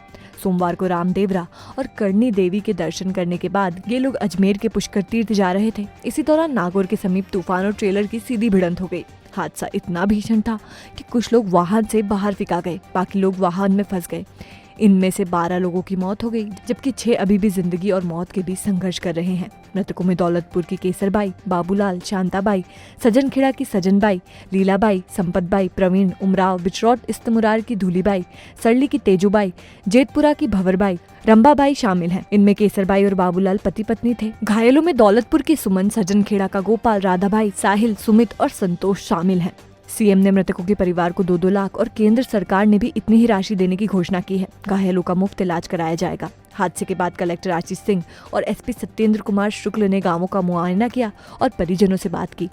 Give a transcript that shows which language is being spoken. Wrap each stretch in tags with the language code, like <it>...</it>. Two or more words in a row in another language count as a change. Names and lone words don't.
<hi>सोमवार को रामदेवरा और करनी देवी के दर्शन करने के बाद ये लोग अजमेर के पुष्कर तीर्थ जा रहे थे। इसी दौरान नागौर के समीप तूफान और ट्रेलर की सीधी भिड़ंत हो गई। हादसा इतना भीषण था कि कुछ लोग वाहन से बाहर फेंका गए, बाकी लोग वाहन में फंस गए। इनमें से 12 लोगों की मौत हो गई, जबकि 6 अभी भी जिंदगी और मौत के बीच संघर्ष कर रहे हैं। मृतकों में दौलतपुर की केसरबाई, बाबूलाल, शांताबाई, सजनखेड़ा की सजनबाई, लीलाबाई, संपतबाई, प्रवीण, उमराव, बिचरौद, इस्तमुरार की धूलीबाई, सरली की तेजूबाई, जेतपुरा की भंवरबाई, रंबाबाई शामिल हैं। इनमें केसरबाई और बाबूलाल पति पत्नी थे। घायलों में दौलतपुर की सुमन, सजनखेड़ा का गोपाल, राधाबाई, साहिल, सुमित और संतोष शामिल हैं। सीएम ने मृतकों के परिवार को 2-2 लाख और केंद्र सरकार ने भी इतनी ही राशि देने की घोषणा की है। घायलों का मुफ्त इलाज कराया जाएगा। हादसे के बाद कलेक्टर आशीष सिंह और SP सत्येंद्र कुमार शुक्ल ने गांवों का मुआयना किया और परिजनों से बात की।</hi>